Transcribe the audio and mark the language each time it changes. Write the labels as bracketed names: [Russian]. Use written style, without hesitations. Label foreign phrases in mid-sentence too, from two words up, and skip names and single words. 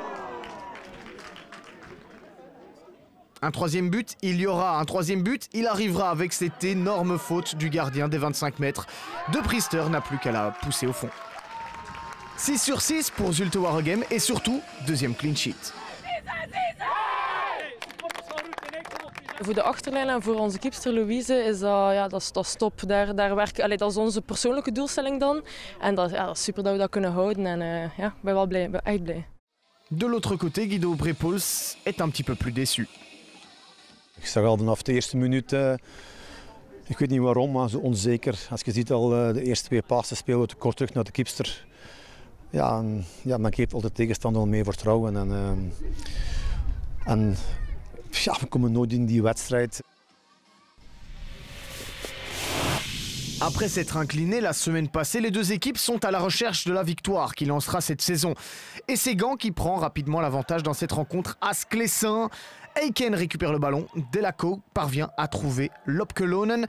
[French] Un troisième but, il y aura un troisième but. Il arrivera avec cette énorme faute du gardien des 25 mètres. De Priester n'a plus qu'à la pousser au fond. 6 sur 6 pour Zulte Waregem et surtout, deuxième [English] clean sheet. [Dutch] Voor de achterlijn en voor onze keepster Louise is dat is top. Daar werken, dat is onze persoonlijke doelstelling dan. En dat is super dat we dat kunnen houden. En ik ben wel blij, ben echt blij. [French] De l'autre côté, Guido Brepoels est un petit peu plus déçu. [Dutch] Ik zag al vanaf de eerste minuut, ik weet niet waarom, maar zo onzeker. Als je ziet al de eerste 2 passen spelen we te kort terug naar de keepster. Ja, dan geeft altijd de tegenstander al meer vertrouwen. En we komen nooit in die wedstrijd. [French] Après s'être inclinés la semaine passée, les deux équipes sont à la recherche de la victoire qui lancera cette saison. Et c'est Gand qui prend rapidement l'avantage dans cette rencontre à Sclessin. Eiken récupère le ballon, Delaco parvient à trouver Lopkelonen.